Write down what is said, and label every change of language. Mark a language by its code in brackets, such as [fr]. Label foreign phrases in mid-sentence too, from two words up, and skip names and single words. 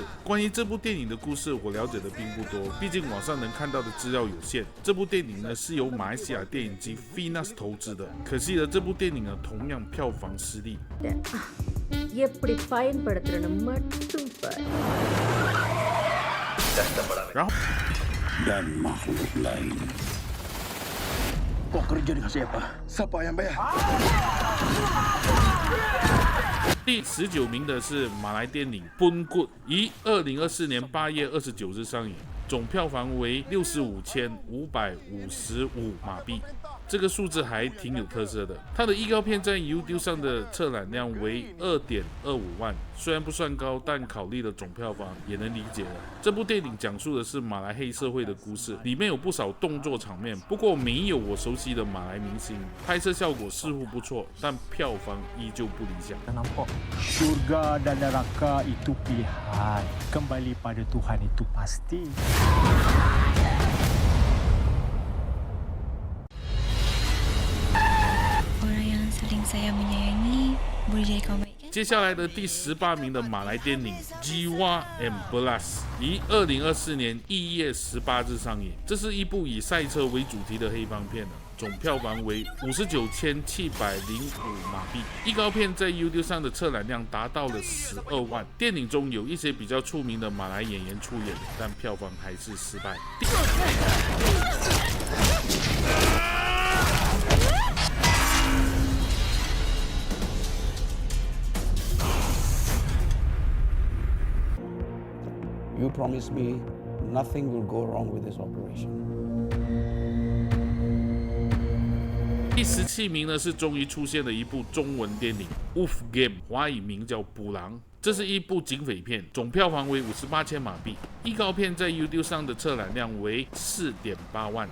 [zh] 关于这部电影的故事，我了解的并不多，毕竟网上能看到的资料有限。这部电影呢是由马来西亚电影机 Finas 投资的，可惜了这部电影呢同样票房失利。然后 [ms] dan makhluk lain. Kau kerja dengan siapa? Siapa yang bayar? [zh] 第19名的是马来电影《Pun Good》，于2024年8月29日上映，总票房为65,555马币。这个数字还挺有特色的。它的预告片在 YouTube 上的测览量为2.25万，虽然不算高，但考虑了总票房也能理解了。这部电影讲述的是马来黑社会的故事，里面有不少动作场面，不过没有我熟悉的马来明星，拍摄效果似乎不错，但票房依旧不理想。 [ms] Surga dan neraka itu pilihan, kembali pada Tuhan itu pasti. [zh] 接下来的第18名的马来电影《Jiwa and Belas》于2024年1月18日上映。这是一部以赛车为主题的黑帮片，总票房为59,705马币。预告片在 YouTube 上的测览量达到了12万。电影中有一些比较出名的马来演员出演，但票房还是失败。 [en] You promise me nothing will go wrong with this operation. [zh] 第17名呢是终于出现了一部中文电影《Wolf Game》，华语名叫《捕狼》。这是一部警匪片，总票房为58,000马币。预告片在 YouTube 上的测览量为4.8万。